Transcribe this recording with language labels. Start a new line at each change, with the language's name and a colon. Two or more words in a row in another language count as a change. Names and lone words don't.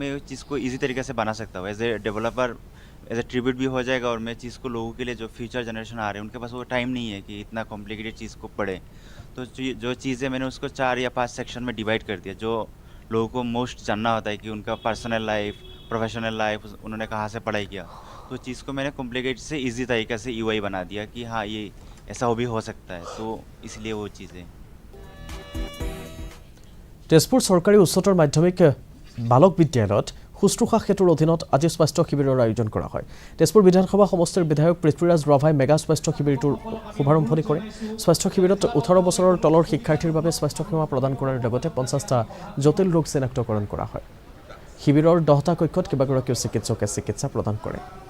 Hindi: मैं उस चीज़ को ईजी तरीके से बना सकता हूँ
English: as a developer as a tribute
Hindi: भी हो जाएगा और मैं चीज़ को लोगों के लिए जो
English: future generation
Hindi: आ रहे हैं उनके पास वो टाइम नहीं है कि इतना कॉम्प्लिकेटेड चीज़ को पढ़े तो जो चीज़ें मैंने उसको 4 या 5 सेक्शन में डिवाइड कर दिया जो लोगों को मोस्ट जानना होता है कि उनका
English: personal life professional life
Hindi: उन्होंने कहाँ से पढ़ाई किया तो चीज़ को मैंने कॉम्प्लिकेटेड से इजी तरीके से यूआई बना दिया कि हाँ ये ऐसा भी हो सकता है तो इसलिए वो चीज़ें
Assamese: তেজপুৰ চৰকাৰী উচ্চতৰ মাধ্যমিক বালক বিদ্যালয়ত শুশ্ৰূষা সেতুৰ অধীনত আজি স্বাস্থ্য শিবিৰৰ আয়োজন কৰা হয় তেজপুৰ বিধানসভা সমষ্টিৰ বিধায়ক পৃথ্বীৰাজ ৰাভাই মেগা স্বাস্থ্য শিবিৰটোৰ শুভাৰম্ভণি কৰে স্বাস্থ্য শিবিৰত 18 বছৰৰ তলৰ শিক্ষাৰ্থীৰ বাবে স্বাস্থ্য সেৱা প্ৰদান কৰাৰ লগতে 50টা জটিল ৰোগ চিনাক্তকৰণ কৰা হয় শিবিৰৰ 10টা কক্ষত কেইবাগৰাকীও চিকিৎসকে চিকিৎসা প্ৰদান কৰে